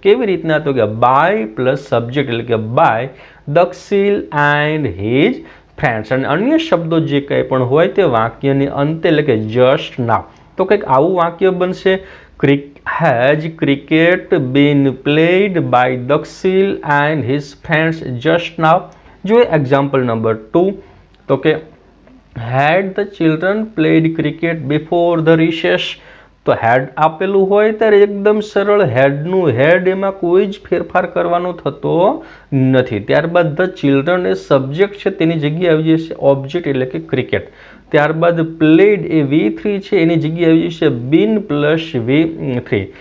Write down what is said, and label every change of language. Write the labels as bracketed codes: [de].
[gu] કેવી રીતના તો કે બાય પ્લસ સબ્જેક્ટ એટલે કે [en] by Dakshil and his friends, [gu] અને અન્ય શબ્દો જે કંઈ પણ હોય તે વાક્યની અંતે એટલે કે [en] Just now. [gu] તો કંઈક આવું વાક્ય બનશે [en] Has cricket been played by Dakshil and his friends just now. [gu] જોઈએ એક્ઝામ્પલ નંબર 2 તો કે [en] had the children played cricket before the recess. [gu] તો હેડ આપેલું હોય ત્યારે એકદમ સરળ હેડનું હેડ એમાં કોઈ જ ફેરફાર કરવાનો થતો નથી. ત્યારબાદ ધ ચિલ્ડ્રન એ સબ્જેક્ટ છે તેની જગ્યાએ આવી જશે ઓબ્જેક્ટ એટલે કે ક્રિકેટ. ત્યારબાદ પ્લેડ એ V3 છે એની જગ્યાએ આવી જશે બીન પ્લસ V3.